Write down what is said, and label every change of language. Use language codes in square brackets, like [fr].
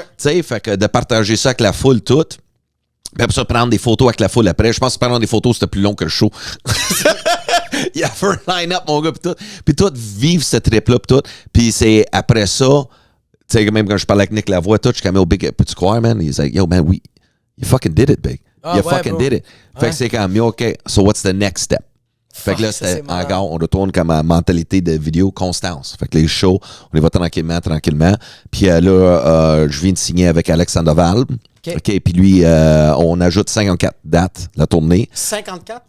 [fr] Tu sais, fait que de partager ça avec la foule toute, puis après ça, prendre des photos avec la foule après. Je pense que prendre des photos, c'était plus long que le show. Il y a un line-up, mon gars, puis tout, vivre ce trip-là, puis tout. Puis c'est après ça, tu sais, même quand je parlais avec Nick Lavoie, tout, je suis comme, yo, Big, peux-tu croire, man? [en] He's like, yo, man, you fucking did it, Big. You fucking did it. [fr] Fait que c'est comme, [en] OK, so what's the next step? [fr] Fait que là, c'était encore, on retourne comme à mentalité de vidéo constance. Fait que les shows, on y va tranquillement. Puis là, je viens de signer avec Alex Sandoval. OK, puis lui, on ajoute 54 dates, la tournée. 54?